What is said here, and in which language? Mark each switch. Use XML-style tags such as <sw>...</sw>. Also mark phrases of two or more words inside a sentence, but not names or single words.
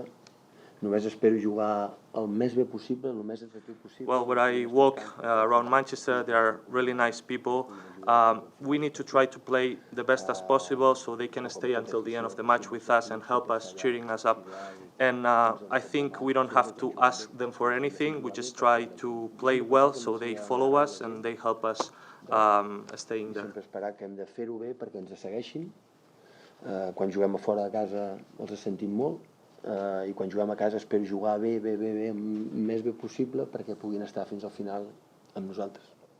<ca>Només espero jugar el més bé possible, el més efectiu possible.</ca> <en>Well, when I walk around Manchester, there are really nice people. We need to try to play the best as possible so they can stay until the end of the match with us and help us, cheering us up. And I think we don't have to ask them for anything. We just try to play well so they follow us and they help us staying there.</en> <ca>Sempre esperar que hem de fer-ho bé perquè ens segueixin, Quan juguem a fora de casa els sentim molt, i quan juguem a casa espero jugar bé, el més bé possible perquè puguin estar fins al final amb nosaltres.</ca>